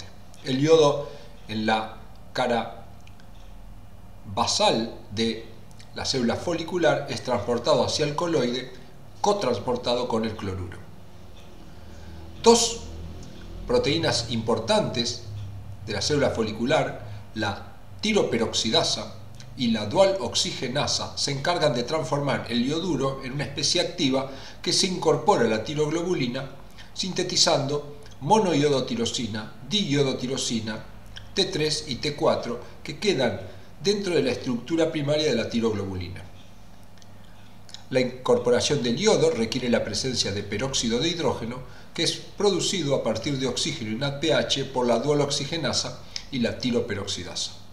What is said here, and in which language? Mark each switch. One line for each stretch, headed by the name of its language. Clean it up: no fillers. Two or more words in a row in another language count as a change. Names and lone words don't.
Spanish: El iodo en la cara basal de la célula folicular es transportado hacia el coloide, cotransportado con el cloruro. Dos proteínas importantes de la célula folicular, la tiroperoxidasa y la dual oxigenasa, se encargan de transformar el ioduro en una especie activa que se incorpora a la tiroglobulina, sintetizando monoiodotirosina, diiodotirosina, T3 y T4, que quedan dentro de la estructura primaria de la tiroglobulina. La incorporación del iodo requiere la presencia de peróxido de hidrógeno, que es producido a partir de oxígeno y NADPH por la dual oxigenasa y la tiroperoxidasa.